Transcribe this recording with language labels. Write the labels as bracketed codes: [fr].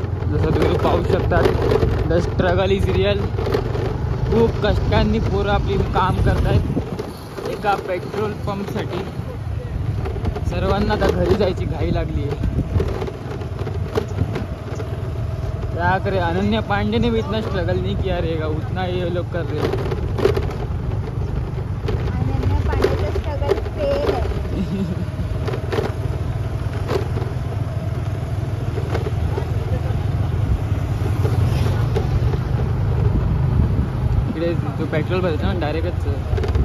[mr] जसं तुम्ही पाहू शकतात, [en] The struggle is real. [mr] खूप कष्टांनी पोरं आपली काम करतायत एका पेट्रोल पंपसाठी. सर्वांना आता घरी जायची घाई लागली आहे. [hi] क्या करे, अनन्या पांडे ने भी इतना स्ट्रगल नहीं किया रहेगा उतना ये लोग कर रहे हैं. [mr] अनन्या पांडेचं स्ट्रगल फेल आहे. इकडे जो पेट्रोल भरायचा ना डायरेक्टच.